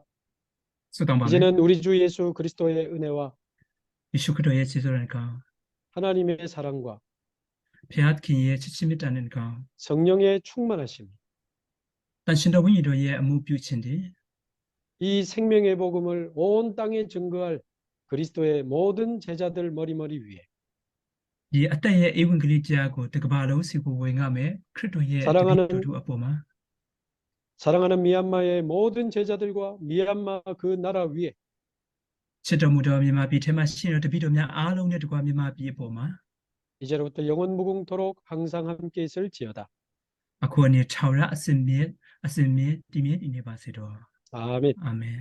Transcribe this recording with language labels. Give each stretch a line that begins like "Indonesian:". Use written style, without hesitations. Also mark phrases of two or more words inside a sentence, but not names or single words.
Burmese: ဆုတောင်းပါမယ်
Korean: 이제는 우리 주 예수 그리스도의 은혜와
Burmese: ယေရှုခရစ်တော်ရဲ့ကျေးဇူးတော်က
Korean: 하나님의 사랑과
Burmese: ဘုရားသခင်ရဲ့ချစ်ချင်းမေတ္တာနဲ့က
Korean: 성령의 충만하심,
Burmese: တန်ရှင်တော်ဝိညာဉ်တော်ရဲ့အမှုပြုခြင်းတွေ
Korean: 이 생명의 복음을 온 땅에 증거할 그리스도의 모든 제자들 머리머리 위에
Burmese: ဒီအသက်ရဲ့ဧဝံဂေလိတရားကိုတကဘာလုံးစီကိုဝင်ငါမယ်ခရစ်တော်ရဲ့
Korean: 사랑하는
Burmese: တပည့်တော်တို့အပေါ်မှာ
Korean: 사랑하는 미얀마의 모든 제자들과 미얀마 그 나라 위에
Burmese: ချစ်တော်မူသောမြန်မာပြည်ထဲမှာရှိတဲ့တပည့်တော်များအားလုံးနဲ့တကွာမြန်မာပြည်အပေါ်မှာ
Korean: 이제로부터 영원 무궁토록 항상 함께 있을지어다.
Burmese: အခုအနေထာဝရအစင်မြင့်တည်မြဲနေပါစေတော့
Korean: 아멘.
Burmese: အာမင်